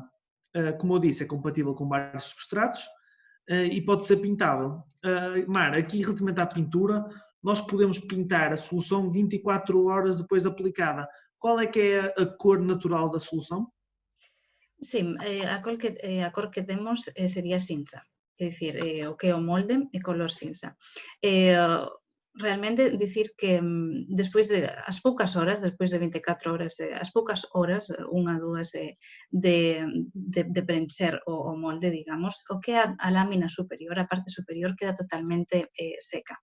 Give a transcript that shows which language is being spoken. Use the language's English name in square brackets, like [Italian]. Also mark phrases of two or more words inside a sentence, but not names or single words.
[Portuguese] Como eu disse, é compatível com vários substratos e pode ser pintável. Mara, aqui relativamente à pintura, nós podemos pintar a solução 24 horas depois de aplicada. Qual é que é a cor natural da solução? Sim, [Galician] a cor que temos sería cinza, é dicir, o que é o molde é color cinza. realmente dicir que despois de as poucas horas, despois de 24 horas, as poucas horas, 1 ou 2 de preencher o molde, digamos, o que a lámina superior, a parte superior, queda totalmente seca.